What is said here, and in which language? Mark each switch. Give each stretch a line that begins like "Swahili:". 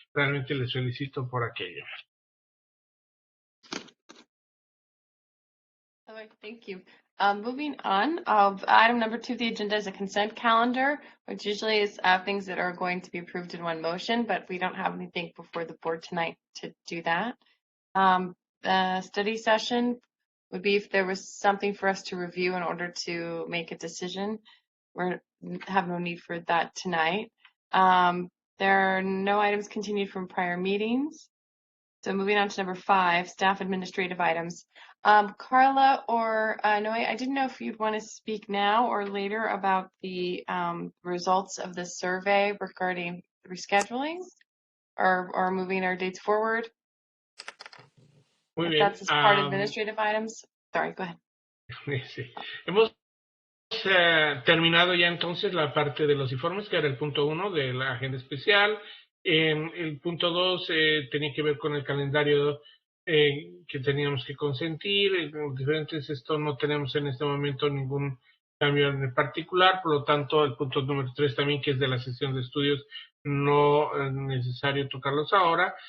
Spanish: Realmente les felicito por aquello.
English: All right, thank you. Moving on, item number 2 of the agenda is a consent calendar, which usually is things that are going to be approved in one motion, but we don't have anything before the board tonight to do that. The study session would be if there was something for us to review in order to make a decision. We have no need for that tonight. There are no items continued from prior meetings. So moving on to number 5, staff administrative items. Carla or Noe, I didn't know if you'd want to speak now or later about the results of the survey regarding rescheduling or moving our dates forward.
Spanish: Muy
English: If
Spanish: bien.
English: that's as part of administrative items. Sorry, go ahead.
Spanish: Sí. Hemos terminado ya entonces la parte de los informes, que era el punto 1 de la agenda especial. El punto 2 tenía que ver con el calendario que teníamos que consentir. Diferentes, esto no tenemos en este momento ningún cambio en particular, por lo tanto el punto número 3 también, que es de la sesión de estudios, no es necesario tocarlos ahora.